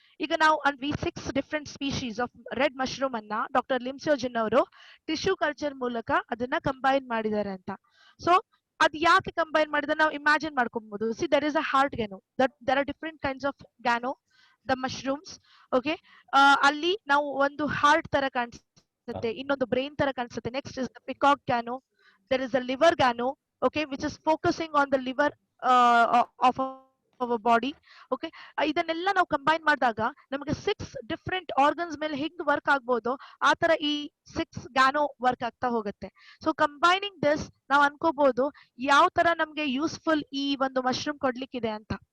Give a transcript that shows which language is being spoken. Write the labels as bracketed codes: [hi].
[kn] ಈಗ ನಾವು 6 different species of red mushroom ಅನ್ನ ಡಾಕ್ಟರ್ ಲಿಮ್ಸೋಜಿನ್ ಅವರು ಟಿಶ್ಯೂ ಕಲ್ಚರ್ ಮೂಲಕ ಅದನ್ನ ಕಂಬೈನ್ ಮಾಡಿದ್ದಾರೆ ಅಂತ. ಸೊ ಅದ್ ಯಾಕೆ ಕಂಬೈನ್ ಮಾಡಿದ್ರೆ ನಾವು ಇಮ್ಯಾಜಿನ್ ಮಾಡ್ಕೊಬಹುದು. [en] See there is a heart gano, there are different kinds of gano the mushrooms. [kn] Okay, ಅಲ್ಲಿ ನಾವು ಒಂದು ಹಾರ್ಟ್ ತರ ಕಾಣಿಸುತ್ತೆ, ಇನ್ನೊಂದು ಬ್ರೈನ್ ತರ ಕಾಣಿಸುತ್ತೆ. [en] Next is the peacock gano, there is a liver gano, okay, which is focusing on the liver of our body. [kn] Okay, ಇದನ್ನೆಲ್ಲ ನಾವು ಕಂಬೈನ್ ಮಾಡಿದಾಗ ನಮಗೆ 6 ಡಿಫ್ರೆಂಟ್ ಆರ್ಗನ್ಸ್ ಮೇಲೆ ಹೆಂಗ್ ವರ್ಕ್ ಆಗ್ಬೋದು ಆ ತರ ಈ 6 ಗ್ಯಾನೋ ವರ್ಕ್ ಆಗ್ತಾ ಹೋಗುತ್ತೆ. ಸೊ ಕಂಬೈನಿಂಗ್ ದಿಸ್ ನಾವು ಅನ್ಕೋಬಹುದು ಯಾವ ತರ ನಮ್ಗೆ ಯೂಸ್ಫುಲ್ ಈ ಒಂದು ಮಶ್ರೂಮ್ ಕೊಡ್ಲಿಕ್ಕಿದೆ ಅಂತ.